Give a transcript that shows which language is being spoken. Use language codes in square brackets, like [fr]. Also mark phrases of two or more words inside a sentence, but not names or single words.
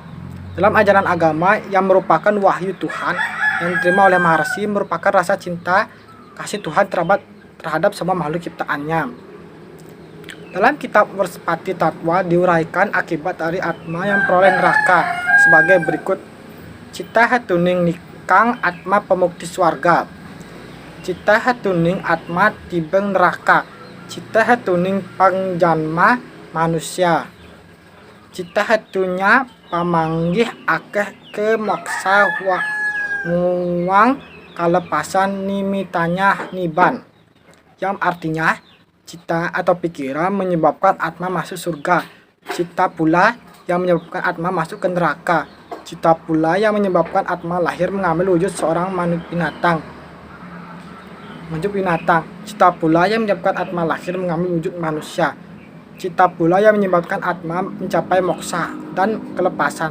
[id] Dalam ajaran agama yang merupakan wahyu Tuhan yang diterima oleh Maharshi, merupakan rasa cinta kasih Tuhan terhadap semua makhluk ciptaannya. Dalam kitab Werspati Tatwa diuraikan akibat dari atma yang peroleh neraka sebagai berikut. [kaw] Cita hatuning nikang atma pemukti swarga. Cita hatuning atma tibeng neraka. Cita hatuning pangjanma manusia. Cita hatunya pamanggih akeh ke moksa nguang kalepasan nimitanya niban, [id] yang artinya cita atau pikiran menyebabkan atma masuk surga, cita pula yang menyebabkan atma masuk ke neraka, cita pula yang menyebabkan atma lahir mengambil wujud seorang binatang, cita pula yang menyebabkan atma lahir mengambil wujud manusia, cita pula yang menyebabkan atma mencapai moksa dan kelepasan.